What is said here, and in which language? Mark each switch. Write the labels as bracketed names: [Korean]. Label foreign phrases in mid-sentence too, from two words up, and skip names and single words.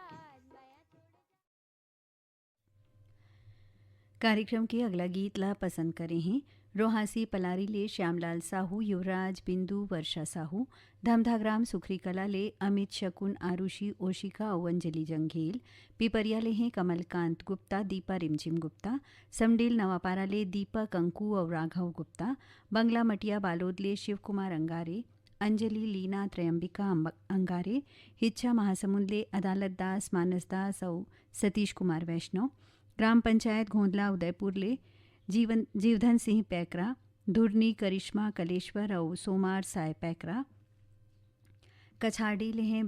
[Chhattisgarhi] कार्यक्रम के अगला गीत ला पसंद करें हैं रोहासी पलारी ले श्यामलाल साहू युवराज बिंदु वर्षा साहू धमधाग्राम सुखरी कला ले अमित शकुन आरुषि ओशिका और अंजलि जंघेल पिपरिया ले हैं कमलकांत गुप्ता दीपा रिमझिम गुप्ता समडेल नवापारा ले दीपक अंकु और राघव गुप्ता बंगला मटिया बालोद ले शिव कुमार अंगारे अंजलि लीना त्रयंबिका अंगारे हिच्छा महासमुंद ले अदालत दास मानस दास और सतीश कुमार वैष्णव ग्राम पंचायत घोंदला उदयपुर ले जीवधन सिंह पैकरा धुरनी करिश्मा कलेश्वर और सोमार साय पैकरा कछाड़ी ले हैं